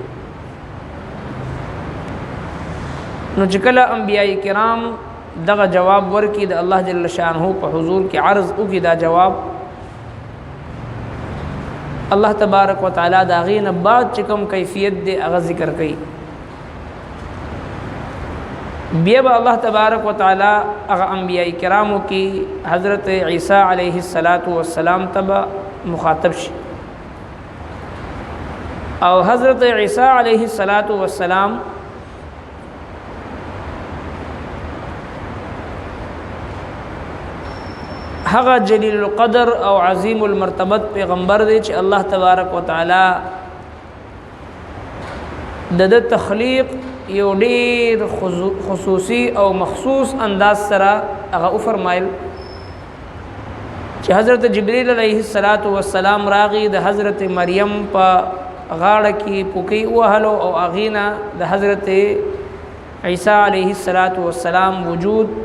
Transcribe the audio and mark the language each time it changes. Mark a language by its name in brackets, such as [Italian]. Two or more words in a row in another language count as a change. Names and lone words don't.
[Pashto] نو چې کله انبیاء کرام دغه جواب ورکړي د الله [Arabic] جل شانہ [Pashto] په حضور کې عرض وکړي دا جواب الله [Arabic] تبارک وتعالى [Pashto] دا غین بعد چې کوم کیفیت دی هغه ذکر کوي. بیا با اللہ [Arabic] تبارک و تعالی [Pashto] اغا انبیاء کرامو کی حضرت عیسیٰ [Arabic] علیہ السلام [Pashto] تبا مخاطب شي او حضرت عیسیٰ [Arabic] علیہ السلام [Pashto] هغه جلیل القدر او عظیم المرتبت پیغمبر دی چې الله [Arabic] تبارک و تعالی [Pashto] د تخلیق یو ډیر خصوصي او مخصوص انداز سره هغه فرمایل چې حضرت جبرئیل [Arabic] علیہ السلام [Pashto] راغی د حضرت مریم په غاړه کې پوکی وهلو او اغینا د حضرت عیسی [Arabic] علیہ السلام [Pashto] وجود